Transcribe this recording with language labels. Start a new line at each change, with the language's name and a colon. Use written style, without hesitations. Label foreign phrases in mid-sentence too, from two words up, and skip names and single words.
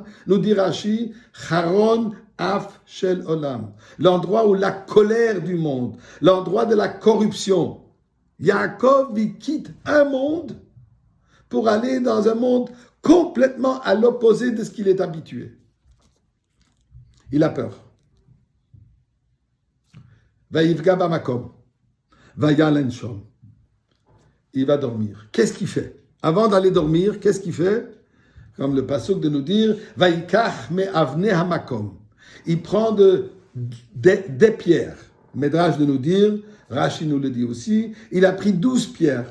French: Nous dit Rashi,
Hebrew: חרון אף של עולם.
French: L'endroit où la colère du monde, l'endroit de la corruption. Yaakov, il quitte un monde pour aller dans un monde complètement à l'opposé de ce qu'il est habitué. Il a peur.
Hebrew: ויפגע במקום וילן שם.
French: Il va dormir. Qu'est-ce qu'il fait? Avant d'aller dormir, qu'est-ce qu'il fait? Comme le pasuk de nous dire,
Hebrew: ויקח מאבני המקום.
French: Il prend des pierres. Médrage de nous dire, Rashi nous le dit aussi, il a pris 12 pierres.